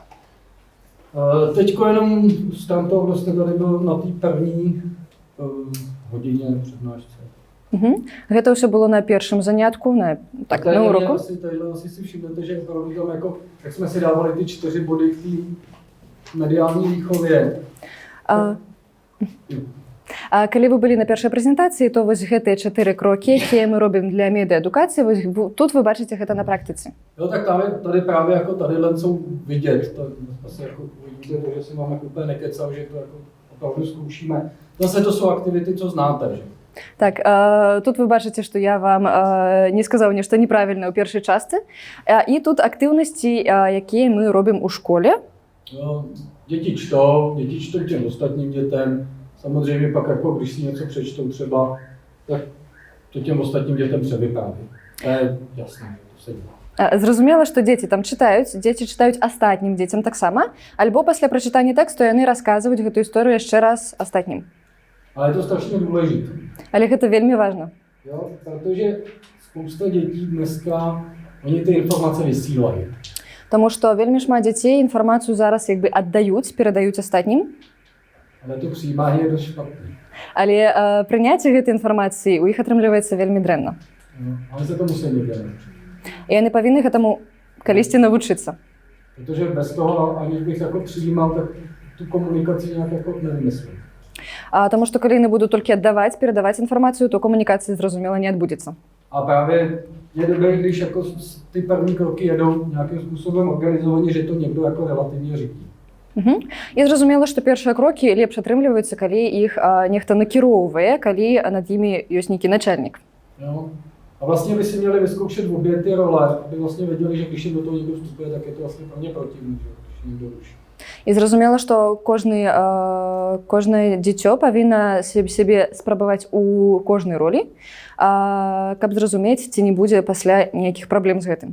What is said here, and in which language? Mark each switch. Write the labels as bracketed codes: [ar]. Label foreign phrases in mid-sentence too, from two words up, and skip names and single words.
[cs] Teďko jenom z tamtoho, kdo jste tady byl na té první hodině přednášce. [be] Гэта ўсё было на першым занятку, на уроку. [cs] Asi si všimnete, že opravdu tam jako, jak jsme si dávali ty 4 body k té mediální výchově. [be] Калі вы былі на першай прэзентацыі, то вось гэтыя 4 крокі, якія мы робім для медыаадукацыі, вось тут вы бачыце гэта на практыцы. [cs] Jo, tak tady právě jako tadyhle jsou vidět, to asi jako vidíte, že si máme úplně nekecal, že to jako opravdu zkoušíme. Zase to jsou aktivity, co znáte, že? [be] Так, тут вы бачыце, што я вам не сказаў нешта неправільна ў першай частцы. І тут актыўнасці, якія мы робім у школе. [cs] Děti čtou těm ostatním dětem. Samozřejmě pak, jako, když si něco přečtou třeba, tak to těm ostatním dětem převypráví. To je jasné, to se dělá. [be] Зразумела, што дзеці там чытаюць, дзеці чытаюць астатнім дзецям таксама, альбо пасля прачытання тэксту яны расказваюць гэту історыю яшчэ раз астатнім. [cs] Ale je to strašně důležité. [be] Але гэта вельмі важна. [cs] Jo, protože spousta dětí dneska, oni ty informace vysílají. [be] Таму што вельмі шмат дзяцей інфармацыю зараз як бы аддаюць, перадаюць астатнім. [cs] Ale to přijímání je dost špatné. [be] Але прыняцце гэтай інфармацыі у іх атрымліваецца вельмі дрэнна. [cs] Ale se to musí někde naučit. [be] І яны павінны гэтаму калісьці навучыцца. [cs] Protože bez toho, aniž bych jako přijímal, tak tu komunikaci nějak jako nevymyslím. [be] Таму што калі яны будуць толькі аддаваць, перадаваць інфармацыю, то камунікацыя, зразумела, не адбудзецца. [cs] A právě je dobré, když jako ty první kroky jedou nějakým způsobem organizovaně, že to někdo jako relativně řídí. [be] І зразумела, што першыя крокі лепш атрымліваюцца, калі іх нехта накіроўвае, калі над імі ёсць нейкі начальнік. [cs] Jo. A vlastně by si měli vyzkoušet obě ty role, aby vlastně věděli, že když jim do toho někdo vstupuje, tak je to vlastně pro ně protivný, že když někdo ruší. [be] І зразумела, што кожнае дзіцё павінна сябе спрабаваць у кожнай ролі, каб зразумець, ці не будзе пасля ніякіх праблем з гэтым.